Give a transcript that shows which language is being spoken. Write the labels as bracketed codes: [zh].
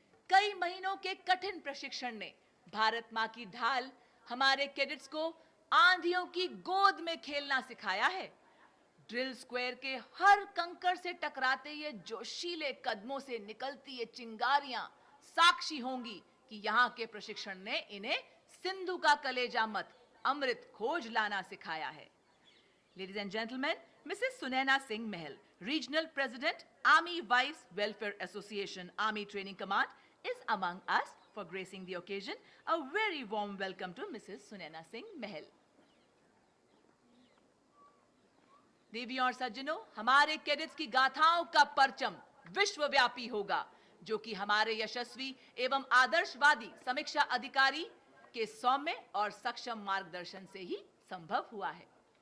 [hi] कई महीनों के कठिन प्रशिक्षण ने भारत मां की ढाल हमारे कैडेट्स को आंधियों की गोद में खेलना सिखाया है। ड्रिल स्क्वायर के हर कंकर से टकराते ये जोशीले कदमों से निकलती ये चिंगारियां साक्षी होंगी कि यहाँ के प्रशिक्षण ने इन्हें सिंधु का कलेजा मत अमृत खोज लाना सिखाया है। [en] Ladies and gentlemen, Mrs. Sunaina Singh Mahal, Regional President, Army Wives Welfare Association, Army Training Command, is among us for gracing the occasion. A very warm welcome to Mrs. Sunaina Singh Mahal. [hi] देवी और सज्जनों, हमारे cadets की गाथाओं का परचम विश्वव्यापी होगा, जो कि हमारे यशस्वी एवं आदर्शवादी समीक्षा अधिकारी के सौम्य और सक्षम मार्गदर्शन से ही संभव हुआ है।